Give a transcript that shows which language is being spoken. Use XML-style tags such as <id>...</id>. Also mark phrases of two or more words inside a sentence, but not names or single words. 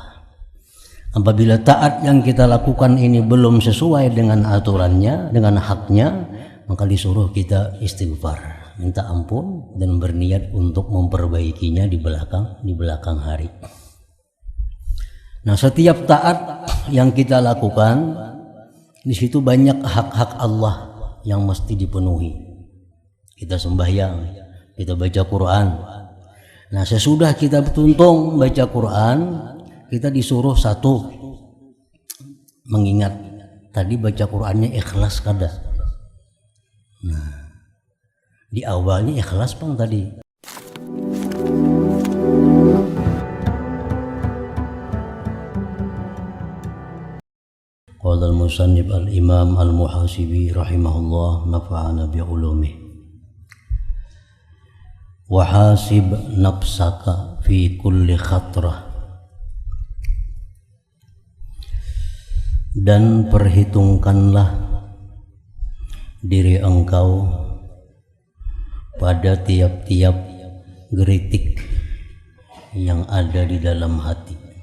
<id>Apabila taat yang kita lakukan ini belum sesuai dengan aturannya, dengan haknya, maka disuruh kita istighfar, minta ampun dan berniat untuk memperbaikinya di belakang hari. Nah, setiap taat yang kita lakukan, di situ banyak hak-hak Allah yang mesti dipenuhi. Kita sembahyang, kita baca Quran. Nah, sesudah kita tuntung baca Quran, kita disuruh satu, mengingat tadi baca Qurannya ikhlas kada. Nah, di awalnya ikhlas bang tadi.</id> <ar>قال المصنف الإمام المحاسبي رحمه الله نفعنا بعلومه. وحاسب نفسك في كل خطرة,</ar> <id>dan perhitungkanlah diri engkau pada tiap-tiap geritik yang ada di dalam hati,</id>